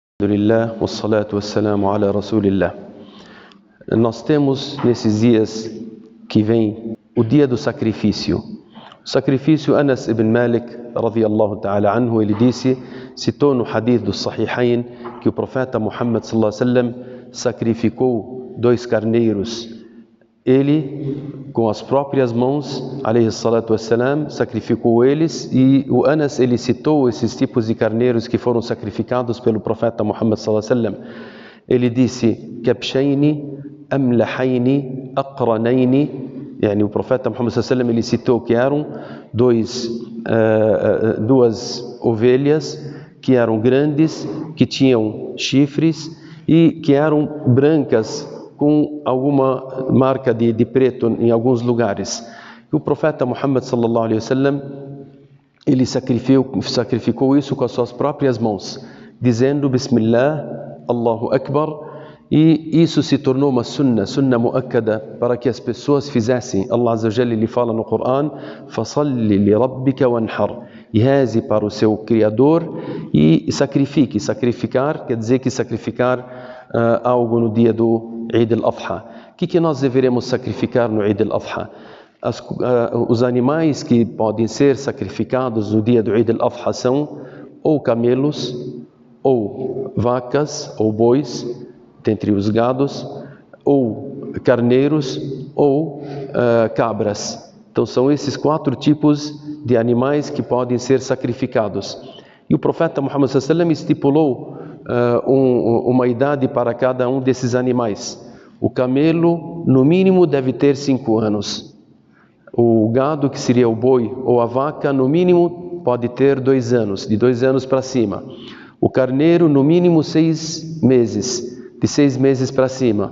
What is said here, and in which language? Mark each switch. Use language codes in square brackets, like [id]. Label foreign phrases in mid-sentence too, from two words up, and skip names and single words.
[ar] الحمد لله، والصلاة والسلام على رسول الله. [pt] Nós temos nesses dias que vem o dia do sacrifício. O sacrifício, [ar] Anas ibn Malik, رضي الله تعالى عنه, [pt] ele disse, citou no hadith do Sahihain, que o profeta Muhammad [ar] صلى الله عليه وسلم [pt] sacrificou 2 carneiros. Ele, com as próprias mãos, [ar] عليه الصلاة والسلام, [pt] sacrificou eles, e o Anas, ele citou esses tipos de carneiros que foram sacrificados pelo profeta Muhammad [ar] صلى الله عليه وسلم. [pt] Ele disse, [ar] كبشين أملحين أقرنين, [pt] yani o profeta Muhammad [ar] صلى الله عليه وسلم, [pt] ele citou que eram duas ovelhas que eram grandes, que tinham chifres e que eram brancas, com alguma marca de preto em alguns lugares. E o profeta Muhammad [ar] صلى الله عليه وسلم, [pt] ele sacrificou isso com as suas próprias mãos, dizendo [ar] بسم الله، الله أكبر, [pt] e isso se tornou uma [ar] سنة مؤكدة, [pt] para que as pessoas fizessem. [ar] الله عز وجل, [pt] ele fala no Coran, [ar] فصل لربك وانحر, [pt] e reze para o seu Criador e sacrifique. Sacrificar quer dizer que sacrificar algo no dia do Eid al-Adha. O que nós deveremos sacrificar no Eid al-Adha? Os animais que podem ser sacrificados no dia do Eid al-Adha são ou camelos, ou vacas, ou bois, dentre os gados, ou carneiros, ou cabras. Então são esses 4 tipos de animais que podem ser sacrificados. E o profeta Muhammad [ar] صلى الله عليه وسلم [pt] estipulou uma idade para cada um desses animais. O camelo, no mínimo, deve ter 5 anos. O gado, que seria o boi, ou a vaca, no mínimo, pode ter 2 anos, de 2 anos para cima. O carneiro, no mínimo, 6 meses, de 6 meses para cima.